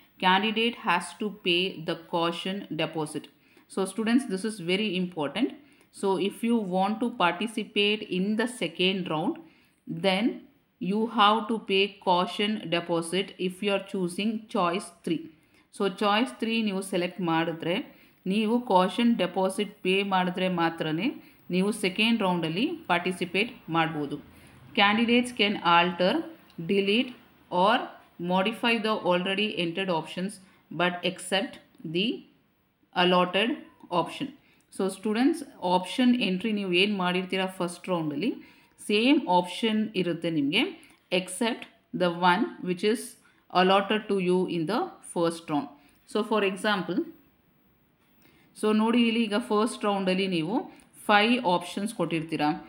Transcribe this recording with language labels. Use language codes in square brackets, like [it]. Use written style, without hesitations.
[en] Candidate has to pay the caution deposit. So students, this is very important. So if you want to participate in the second round, then you have to pay caution deposit if you are choosing choice 3. [kn] So choice 3 ನೀವು select ಮಾಡಿದ್ರೆ ನೀವು caution deposit pay ಮಾಡಿದ್ರೆ ಮಾತ್ರನೇ ನೀವು second ರೌಂಡಲ್ಲಿ participate ಮಾಡ್ಬೋದು. [en] Candidates can alter, delete or modify the already entered options but accept the allotted option. So students, option entry [kn] ನೀವು ಏನು ಮಾಡಿರ್ತೀರ first ರೌಂಡಲ್ಲಿ same option ಇರುತ್ತೆ ನಿಮಗೆ, [en] Except the one which is allotted to you in the first round. So for example, [kn] so ನೋಡಿ ಇಲ್ಲಿ ಈಗ first ರೌಂಡಲ್ಲಿ ನೀವು 5 options ಕೊಟ್ಟಿರ್ತೀರ.